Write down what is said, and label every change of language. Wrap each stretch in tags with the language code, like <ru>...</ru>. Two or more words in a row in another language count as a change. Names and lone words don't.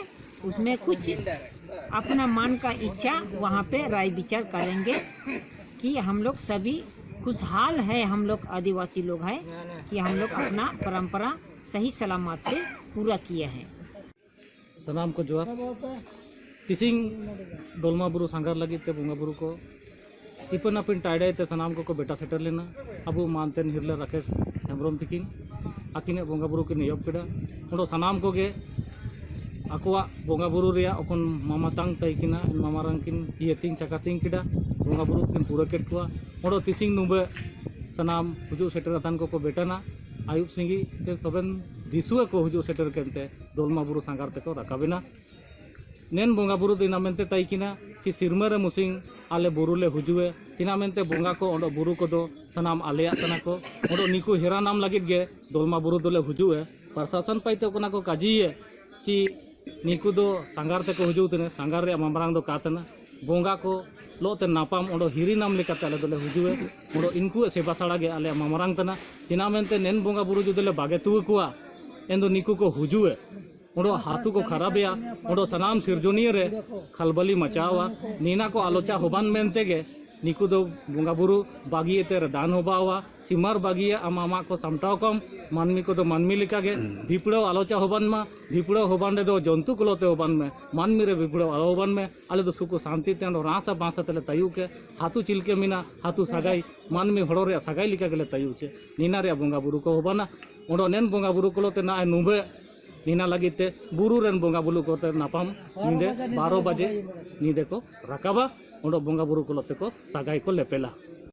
<hi>उसमें कुछ अपना मन का इच्छा वहाँ पे राय विचार करेंगे कि हम लोग सभी खुशहाल है। हम लोग आदिवासी लोग हैं कि हम लोग अपना परंपरा सही सलामत से पूरा किए हैं।</hi> <sat>सनाम को जोहार तिसिंग दलमा बुरु सांगार लगी ते बोंगा बुरु को इपन अपिन टाइडे ते सनाम को बेटा सेटर लेना अबु मानतेन हिरले राकेश हेमब्रम तिकिन आकिने बोंगा बुरु के नियोग केड़ा उडो सनाम को गे आकुआ बोंगा बुरु रिया अकन मामातांग तैकिना मामारांग किन येतिंग चकातिंग केड़ा बोंगा बुरु किन पूरा केट कुआ उडो तिसिंग नुबे सनाम हुजु सेटर तान को बेटाना आयुब सिंगी ते सबन दिसुए को हुजु सेटर केनते दलमा बुरु सांगार ते को राकाबिना नेन बोंगा बुरु दिना मेनते तैकिना ची सिरमरे मुसिंग आले बुरुले हुजुए चिना मेनते बोंगा को ओंडो बुरु को दो सनाम आलेया तना को ओंडो निकु हिरा नाम लगित गे दलमा बुरु दोले हुजुए प्रशासन पाइते कोना को काजिए ची निकु दो सांगार ते को हुजु तने सांगार रे मामरांग दो कातना बोंगा को लोते नापाम ओंडो हिरी नाम लेकाते आले दोले हुजुए ओंडो इनको सेवा साड़ा गे आले मामरांग तना चिना मेनते नेन बोंगा बुरु जुदले बागे तुवे कुआ एंदो निकु को हुजुए ओंडो हाथू को खराबिया ओंडो सनाम सिरजोनिया रे खलबली मचावा नीना को आलोचा होबान मेनते गे निकु दो बोंगा बुरु बागिए ते दान होबावा चिमार बागिए आमा को सामटाव कम मानमी को दो मानमी लिका गे भिपड़ो आलोचा होबान मा भिपड़ो होबान रे दो जंतु कुलोते होबान में मानमी रे भिपड़ो आलो होबान में आले दो सुको शांति ते रासा बासा तेले तयु के हाथू चिलके मिना हाथू सागाई मानमी हड़ो रे सागाई लिका गेले तयु चे नीना रे बोंगा बुरु को होबाना ओंडो नेन बोंगा बुरु कुलोते ना नुबे नीना लगिते बुरु रेन बोंगा बुरु को नापाम नींदे 12 बजे नींदे को राकाबा ओंडो बोंगा बुरु को सागाई को लेपेला।</sat>